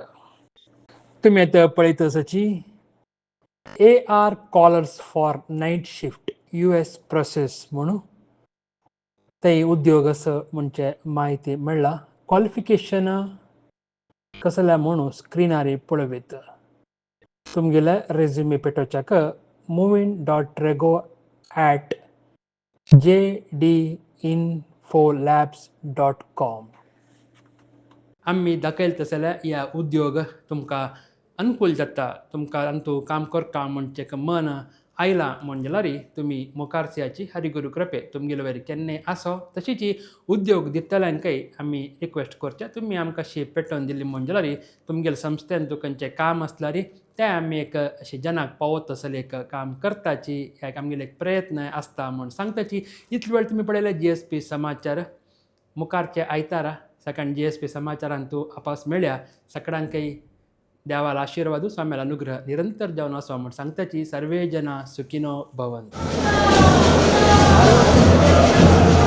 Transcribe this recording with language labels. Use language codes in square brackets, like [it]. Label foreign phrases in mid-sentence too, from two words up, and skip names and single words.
[kok] तुमी आतां पळयत आसाची [en] AR callers for night shift US process [kok] म्हणून ते उद्योग असं म्हणजे माहिती मेळ्ळा. क्वालिफिकेशन कसल्या म्हणून स्क्रिनार पळयत तुमगेले रेझ्युमे पेटोवच्याक moving.rego@jdinfolabs.com आम्ही दाखयत जाल्यार ह्या उद्योग तुमकां अनुकूल जाता तुमकां अंतू काम करता म्हणजे मन आयला म्हणजे जाल्यार तुमी मुखारसियाची हरिगुरू कृपे तुमगेले वयर केन्नाय आसो तशीच उद्योग दितल्यांकय आमी रिक्वेस्ट करचे तुमी आमकां अशी पेटोवन दिली म्हणजे जाल्यार तुमगेले संस्थेन खंयचें काम आसल्यार तें आमी एक अशें जनाक पावत तसलें एक काम करताची एक आमगेले एक प्रयत्न आसता म्हूण सांगताची. इतले वेळ तुमी पळयले GSP समाचार मुखारचे आयतारा सकाळ GSP समाचारांत तूं आपास मेळ्या सगळ्यांकय देवाला आशीर्वाद स्वाम्याला अनुग्रह निरंतर जावन आसो म्हूण सांगताची. [sa] सर्वे जना सुखिनो भवन्तु.